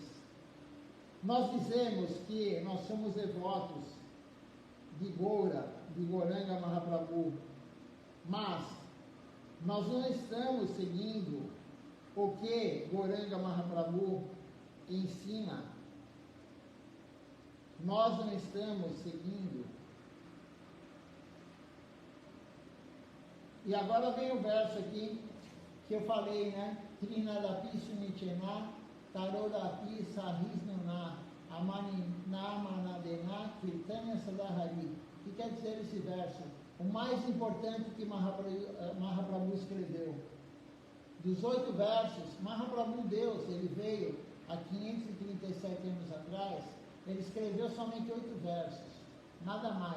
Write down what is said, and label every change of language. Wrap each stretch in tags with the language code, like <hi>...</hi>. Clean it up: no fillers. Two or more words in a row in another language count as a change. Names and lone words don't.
<pt>Nós dizemos que nós somos devotos de Gora, de Goranga Mahaprabhu, mas nós não estamos seguindo o que Goranga Mahaprabhu ensina. Nós não estamos seguindo. E agora vem o verso aqui que eu falei,</pt> <sa>तृणादपि सुनीचेन, तरोरपि सहिष्णुना, अमानिना मानदेन, कीर्तनीयः चैतन्य सदा हरिः.</sa> <pt>O que quer dizer esse verso? O mais importante que Mahaprabhu escreveu. Dos 8 versos, Mahaprabhu Deus, ele veio há 537 anos atrás, ele escreveu somente 8 versos, nada mais.</pt>